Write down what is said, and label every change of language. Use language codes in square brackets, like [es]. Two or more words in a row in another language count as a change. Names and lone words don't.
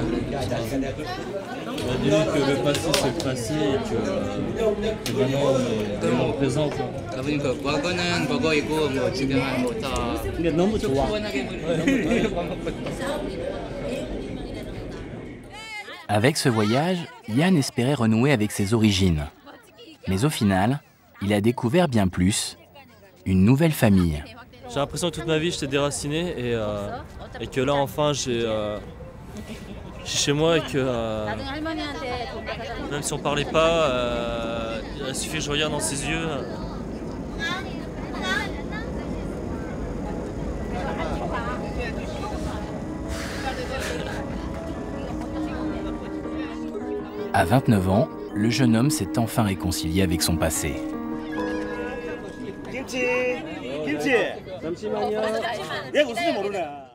[fr] Dis-lui que le passé c'est le passé et que maintenant on est présent. [ko] 그러니까 과거는 과거이고 뭐 지금은 뭐 다. 근데 너무 좋아. [fr] Avec ce voyage, Yann espérait renouer avec ses origines. Mais au final, il a découvert bien plus, une nouvelle famille. J'ai l'impression que toute ma vie j'étais déraciné et que là enfin j'ai chez moi et que même si on parlait pas, il suffit que je regarde dans ses yeux. À 29 ans, le jeune homme s'est enfin réconcilié avec son passé. [ko] 김치 잠시만요. 얘 웃으면 모르네.